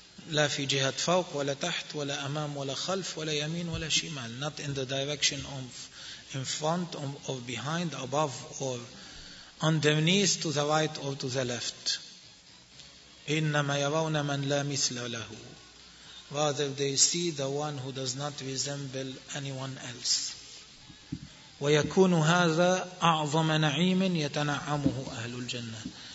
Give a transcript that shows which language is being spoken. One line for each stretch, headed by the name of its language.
Arabic: لا في جهة فوق ولا تحت ولا أمام ولا خلف ولا يمين ولا شمال.
English: Not in the direction of in front or behind, above or underneath, to the right or to the left.
Arabic: إنما يرون من لا مثل له.
English: Rather they see the one who does not resemble anyone else.
Arabic: ويكون هذا أعظم نعيم يتنعمه أهل الجنة.